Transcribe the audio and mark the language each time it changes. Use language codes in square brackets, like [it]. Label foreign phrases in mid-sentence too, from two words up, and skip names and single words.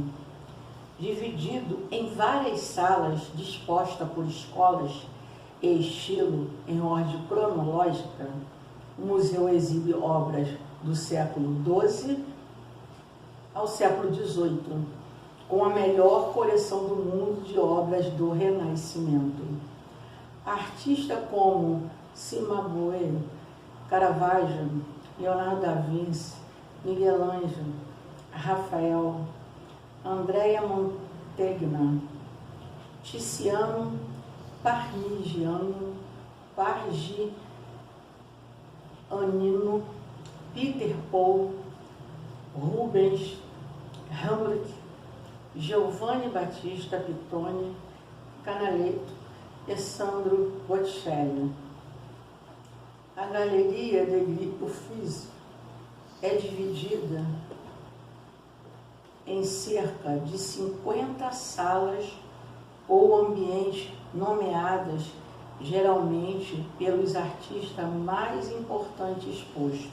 [pt] Dividido em várias salas dispostas por escolas e estilo em ordem cronológica, o museu exibe obras do século XII ao século XVIII, com a melhor coleção do mundo de obras do Renascimento. Artistas como Cimabue, Caravaggio, Leonardo da Vinci, Miguel Ângelo, Rafael, Andrea Mantegna, Tiziano, Parmigiano, Pargianino, Peter Paul, Rubens, Rembrandt, Giovanni Battista Pittoni, Canaletto e Sandro Botticelli. A Galeria de Uffizi é dividida em cerca de 50 salas ou ambientes nomeadas geralmente pelos artistas mais importantes expostos.